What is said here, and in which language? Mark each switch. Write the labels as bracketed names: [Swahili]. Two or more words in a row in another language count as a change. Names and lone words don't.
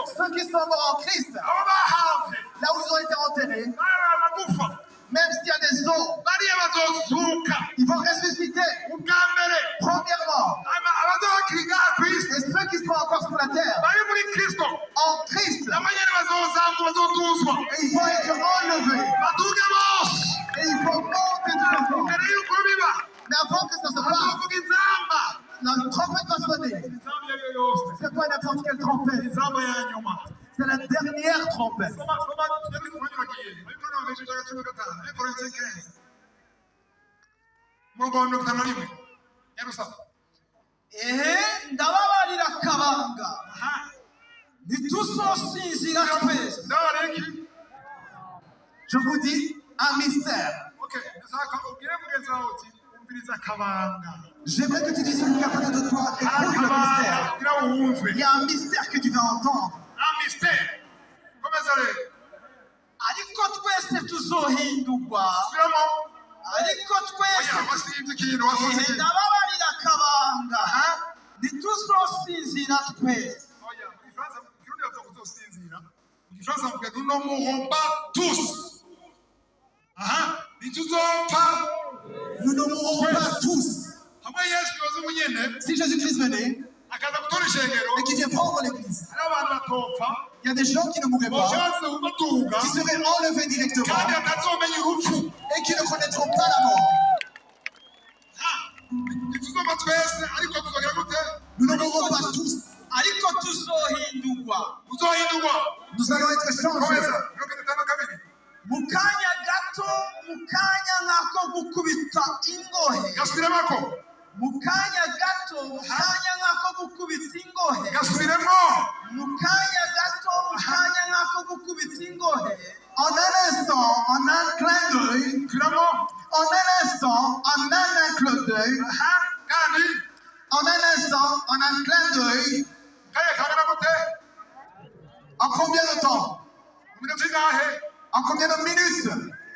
[French] ceux qui sont morts en Christ, [Rundi] abo bahavye [French] là où ils ont été enterrés, [Rundi] bari amagufa [French] même s'il y a des eaux, [Rundi] bariya bazozuka [French] ils vont ressusciter. [Rundi] ubwa mbere [French] Premièrement, [Rundi] abazokiri ngaha ku isi [French] et ceux qui sont encore sur la terre, [Rundi] bari muri kristo [French] en Christ, [Rundi] nabo nyene bazozamuka bazoduzwa [French] et ils vont être enlevés. [Rundi] baduge bose [French] Et ils vont monter tous ensemble. [Rundi] mbere y'uko biba [French] Mais avant que ça se passe, [Rundi] bazovuga inzamba [French] la trompette va sonner. [Rundi] inzamba iyo ariyo yose [French] C'est pas n'importe quelle trompette. [Rundi] inzamba ya nyuma [French] C'est la dernière trompette. [Rundi] Ndababarira kabanga ntituzosinzira twese. [French] Je vous dis un mystère. J'aimerais que tu dises celui qui est à côté de toi, écoute le mystère. Il y a un mystère que tu vas entendre. [Rundi] Ariko twese tuzohindurwa. Ariko twese ndababarira kabanga ntituzosinzira twese. [French] Nous ne mourrons pas tous. Nous ne mourrons pas tous. Si Jésus-Christ venait et qui vient prendre l'église, il y a des gens qui ne mourraient pas, qui seraient enlevés directement et qui ne connaîtront pas la mort. Nous ne mourrons pas tous. Nous allons être changés. [Rundi] Mukanya gato, mukanya ngako gukubita ingohe. Mukanya gato, mukanya ngako gukubita ingohe. Mukanya gato, mukanya ngako gukubita ingohe. [French] En un instant, en un clin d'œil, en un instant, en un clin d'œil, en un instant, en un clin d'œil. En combien de temps? En combien de minutes?